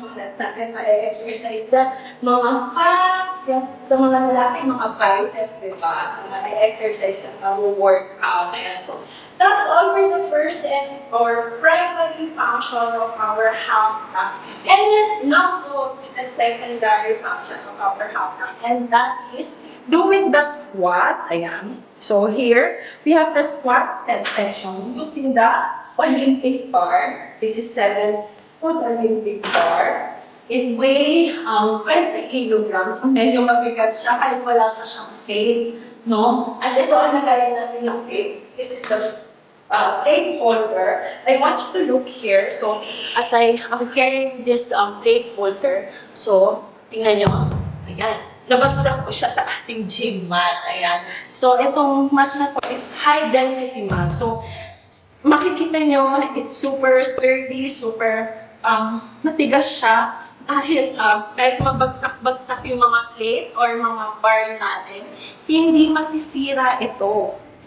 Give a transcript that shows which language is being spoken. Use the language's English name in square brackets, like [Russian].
[Filipino] That's natin ma-exercise na mga fats, sa mga lalaki, mga bicep, diba? So, ma-exercise na workout. [English] Ayan, so, that's all for the first and or primary function of our half rack. And let's now go to the secondary function of our half rack. And that is doing the squat. Ayan. So here, we have the squat section using the Olympic bar. This is 7-foot Olympic bar. It weighs 20 kilograms. [Filipino] So medyo mabigat siya kahit wala na siyang plate. No? At ito ang nagaya natin yung plate. [English] This is the plate holder. I want you to look here. So as I'm carrying this plate holder, [Filipino] so tingnan nyo. Ayan. Nabagsak ko siya sa ating gym mat. Ayan. So, itong mat na to [English] is high density mat. [Filipino] So, makikita nyo, [English] it's super sturdy, [Filipino] super matigas siya. Kahit mabagsak-bagsak yung mga plate or mga bar natin, hindi masisira ito.